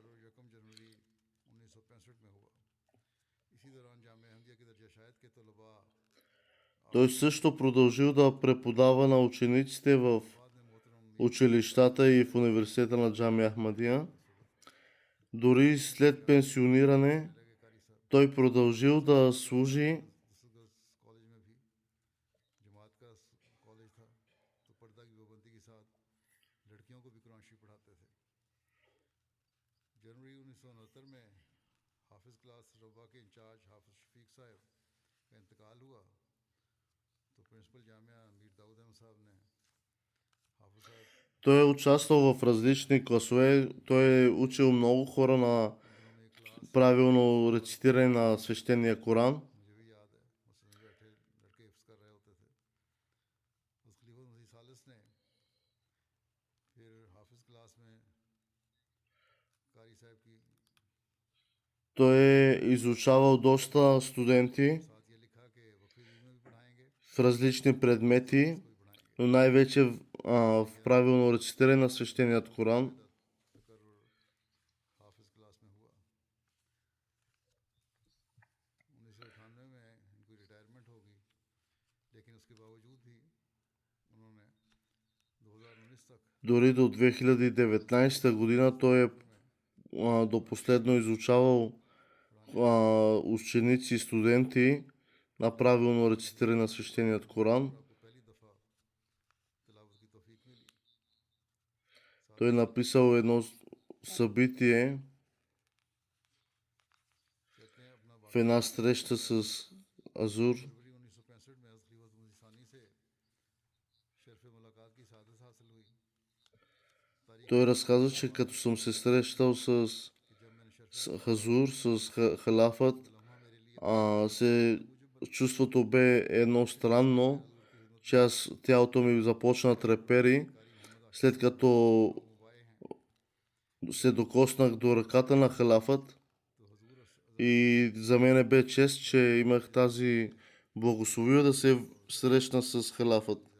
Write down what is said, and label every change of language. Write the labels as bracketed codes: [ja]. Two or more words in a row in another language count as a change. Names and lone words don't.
[bg] Той също продължил да преподава на учениците в училищата и в университета на Джамия Ахмадия. Дори след пенсиониране той продължил да служи [ur] جنوری 1969 میں حافظ کلاس ربوہ کے انچارج حافظ شفیق صاحب کا انتقال ہوا تو پرنسپل جامعہ میر داؤد احمد صاحب نے حافظ صاحب [bg] Той е участвал в различни класове. Той е учил много хора на правилно рецитиране на свещения Коран. [ur] مجھے بھی یاد ہے مثلاً بیٹھے لڑکے حفظ کر رہے ہوتے تھے اس خلیفہ مسیح ثالث نے پھر حافظ کلاس میں قاری صاحب کی [bg] Той е изучавал доста студенти [ur] ساتھ یہ لکھا کہ وقفی دین میں بھی پڑھائیں گے [bg] в различни предмети, но най-вече в правилно рецитиране на свещеният Коран. [ur] تقرر حافظ کلاس میں ہوا 1998 میں ان کی ریٹائرمنٹ ہو گئی لیکن اس کے باوجود بھی انہوں نے 2019 تک [bg] Дори до 2019 година той е до последно изучавал ученици и студенти на правилно рецитиране на свещеният Коран. [ur] کو پہلی دفعہ تلاوت کی توفیق ملی [bg] Той е написал едно събитие [ur] کہتے ہیں اپنا [bg] в една среща с Азур. [ur] فروری 1965 میں حضرت خلیفہ مسیح ثانی سے شرف ملاقات کی سعادت حاصل ہوئی [bg] Той разказва, че като съм се срещал с [ur] کہ جب میں نے شرف [bg] Хазур, с халафът, [ur] لمحہ میرے لیے [bg] чувството бе едно странно, че тялото ми започна да трепери, след като се докоснах до ръката на халафът. И за мен бе чест, че имах тази благословие да се срещна с халафът.